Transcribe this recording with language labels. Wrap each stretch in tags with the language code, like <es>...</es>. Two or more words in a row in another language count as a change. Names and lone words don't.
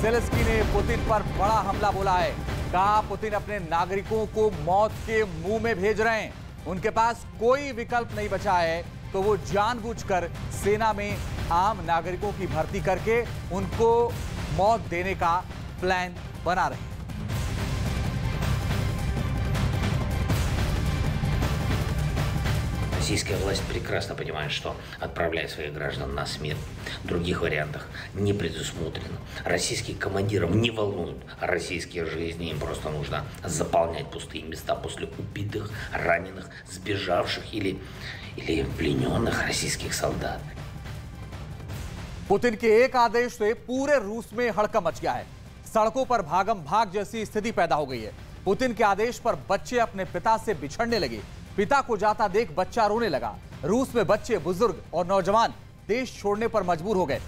<hi>ज़ेलेंस्की ने पुतिन पर बड़ा हमला बोला है। कहा पुतिन अपने नागरिकों को मौत के मुंह में भेज रहे हैं। उनके पास कोई विकल्प नहीं बचा है, तो वो जानबूझकर सेना में आम नागरिकों की भर्ती करके उनको मौत देने का प्लान बना रहे हैं।</hi> <ru>Российская власть прекрасно понимает, что отправляя своих граждан на смерть, в других вариантах не предусмотрено. Российских командиров не волнуют российские жизни, им просто нужно заполнять пустые места после убитых, раненых, сбежавших или плененных российских солдат.</ru> <hi>पुतिन के एक आदेश से पूरे रूस में हड़कंप मच गया है। सड़कों पर भागम भाग जैसी स्थिति पैदा हो गई है। पुतिन के आदेश पर बच्चे अपने पिता से बिछड़ने लगे। पिता को जाता देख बच्चा रोने लगा। रूस में बच्चे, बुजुर्ग और नौजवान देश छोड़ने पर मजबूर हो गए।</hi>